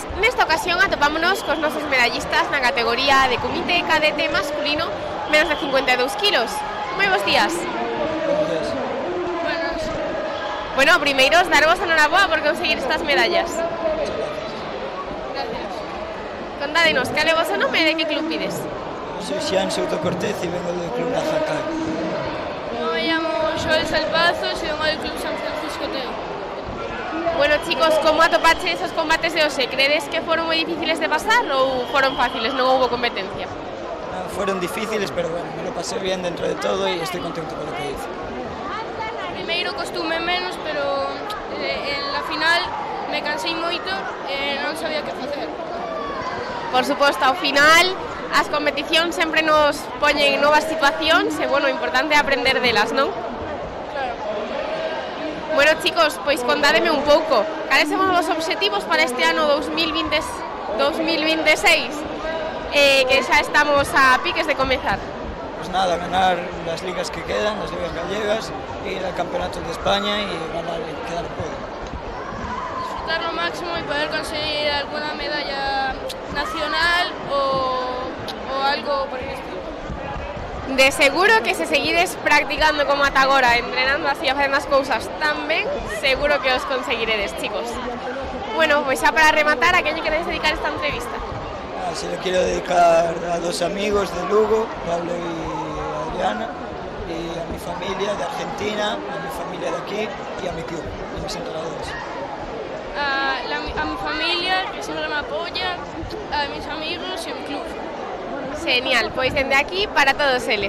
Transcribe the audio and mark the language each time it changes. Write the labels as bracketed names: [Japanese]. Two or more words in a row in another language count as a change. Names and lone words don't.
[Galician] Nesta ocasión atopámonos cos nosos medallistas na categoría de comité cadete masculino menos de 52 kilos. Moi bons días. [Spanish] Buenas. [Galician] Bueno, primeiro, darvos a enhoraboa por conseguir estas medallas. [Spanish] Gracias. [Galician] Contádenos, cal é o vosso nome e de que club pides? [Spanish] Soy Xian Souto Cortés y vengo del Club Najacal. Me llamo Joel Salpazos y vengo del Club San Francisco Teo. Bueno, chicos, [Galician] como atopache esos combates de hoxe? Credes que foron moi difíciles de pasar ou foron fáciles, non houbo competencia? [Spanish] Fueron difíciles, pero bueno, me lo pasé bien dentro de todo y estoy contento con lo que hice. [Galician] Primeiro costume menos, pero [Spanish] en la final [Galician] me cansei moito e non sabía que facer. Por suposto, ao final as competicións sempre nos poñen novas situacións e, bueno, o importante é aprender delas, non? Claro. [Spanish] Bueno, chicos, [Galician] pois contádeme un pouco. Cales son os obxectivos para este ano 2026? Que xa estamos a piques de comezar. [Spanish] Pues nada, ganar las ligas que quedan, las ligas gallegas, ir al campeonato de España y ganar y quedar en podio. Disfrutar lo máximo y poder conseguir alguna medalla nacional o algo por el estilo. [Galician] De seguro que se seguides practicando como ata agora, entrenando así a facer as cousas tan ben, seguro que os conseguiredes, chicos. Bueno, pois xa para rematar, a quen lle queredes dedicar esta entrevista? [Spanish] Se lo quiero dedicar a dos amigos de Lugo, Pablo y Adriana, y a mi familia de Argentina, a mi familia de aquí y a mi club, y mis entrenadores. A mi familia, que siempre me apoya, a mis amigos y a mi club. [Galician] Genial, pois dende aquí para todos eles.